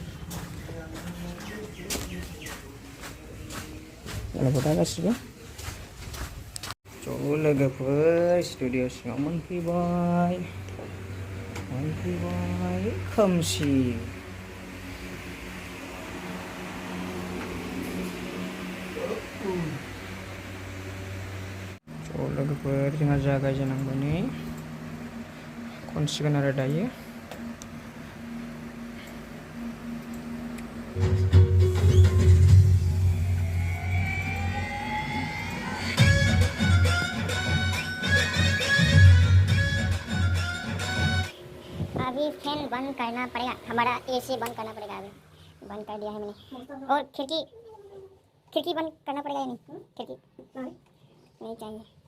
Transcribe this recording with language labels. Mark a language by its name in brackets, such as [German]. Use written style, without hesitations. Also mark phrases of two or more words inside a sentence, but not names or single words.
[Bodo] लोगोफोर दा गासिबो ज' लोगोफोर स्टुडिअ सिङाव मोनफैबाय खोमसि ज' लोगोफोर जोंहा जागायजेननांबाय खनसिगोन आरो दायो [Hindi] अभी फैन बंद करना पड़ेगा हमारा एसी बंद करना पड़ेगा अभी बंद कर दिया है मैंने और खिड़की बंद करना पड़ेगा या नहीं खिड़की नहीं चाहिए